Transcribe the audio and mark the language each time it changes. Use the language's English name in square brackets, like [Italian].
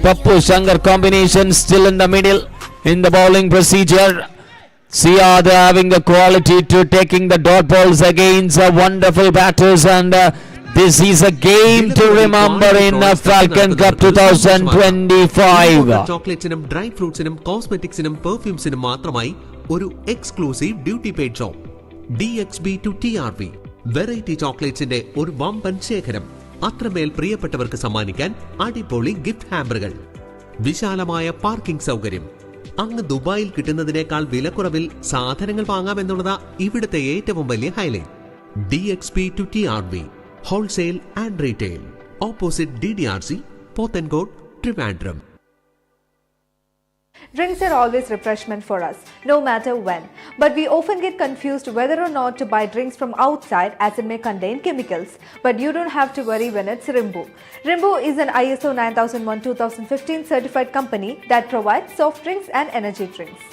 [English] Pappu Shankar combination still in the middle in the bowling procedure. Siad having the quality to taking the dot balls against wonderful batters, and this is a game to remember in Falcon Cup 2025. [Malayalam] ചോക്ലേറ്റ്സിനും dry ഫ്രൂട്ട്സിനും കോസ്മെറ്റിക്സിനും പെർഫ്യൂംസിനും മാത്രമായി ഒരു exclusive duty paid shop DXB to TRV. Variety ചോക്ലേറ്റ്സിന്റെ ഒരു വമ്പൻ ശേഖരം. അത്രമേൽ പ്രിയപ്പെട്ടവർക്ക് സമ്മാനിക്കാൻ അടിപൊളി gift ഹാമ്പറുകൾ, വിശാലമായ parking സൗകര്യം. അങ്ങ് ദുബായിൽ കിട്ടുന്നതിനേക്കാൾ വിലക്കുറവിൽ സാധനങ്ങൾ വാങ്ങാമെന്നുള്ളതാ ഇവിടുത്തെ ഏറ്റവും വലിയ highlight. [English] DXB to TRV wholesale and retail, opposite DDRC, Pothencode, Trivandrum. Drinks are always refreshment for us, no matter when. But we often get confused whether or not to buy drinks from outside as it may contain chemicals. But you don't have to worry when it's Rimbo. Rimbo is an ISO 9001-2015 certified company that provides soft drinks and energy drinks.